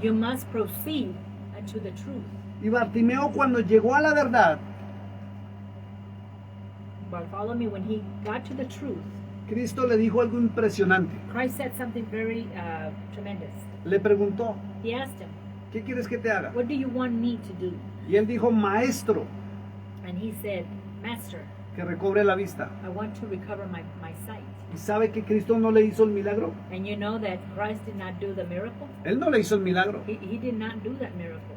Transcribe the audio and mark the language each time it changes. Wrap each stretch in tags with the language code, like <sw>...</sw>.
<en>You must proceed to the truth.</en> <es>Y Bartimeo cuando llegó a la verdad,</es> <en>Bartholomew, when he got to the truth,</en> <es>Cristo le dijo algo impresionante.</es> <en>Christ said something very tremendous.</en> <es>Le preguntó,</es> <en>He asked him,</en> <es>¿qué quieres que te haga?</es> <en>what do you want me to do?</en> <es>Y él dijo, maestro,</es> <en>And he said, Master,</en> <es>que recobre la vista.</es> <en>I want to recover my sight.</en> <es>¿Y sabe que Cristo no le hizo el milagro?</es> <en>And you know that Christ did not do the miracle?</en> <es>Él no le hizo el milagro.</es> <en>He did not do that miracle.</en>